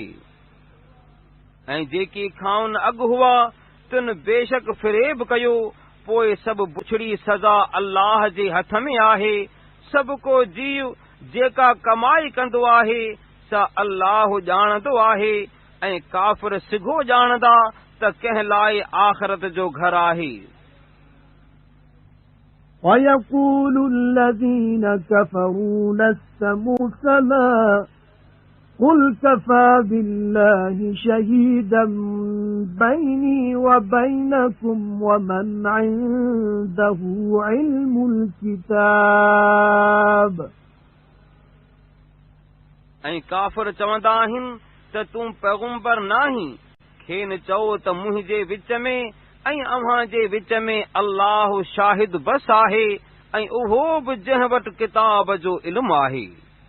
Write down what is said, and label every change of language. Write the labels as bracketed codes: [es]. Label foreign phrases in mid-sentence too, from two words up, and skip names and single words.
[sd] ऐं जेकी खाउन अॻु हुआ तिन बेशक फ़िरेब कयो पोइ सभु बुछड़ी सज़ा अल्लाह जे हथ में आहे। सभु को जीव जेका कमाई कंदो आहे सा अल्लाह ॼाणंदो आहे ऐं काफ़िर सिघो ॼाणंदा त कंहिं लाइ आख़िरत जो घर आहे। [ar] وَيَقُولُ الَّذِينَ كَفَرُوا لَسْتَ مُرْسَلًا قُلْ كَفَى بِاللَّهِ شَهِيدًا بَيْنِي وَبَيْنَكُمْ وَمَنْ عِندَهُ عِلْمُ الْكِتَابِ [sd] ऐं काफ़िर चवंदा आहिनि त तूं पैगुंबर नाहीं खेनि चओ त मुंहिंजे विच में ऐं अव्हां जे विच में अल्लाह शाहिद बस आहे ऐं उहो बि जंहिं वटि किताब जो इल्मु आहे।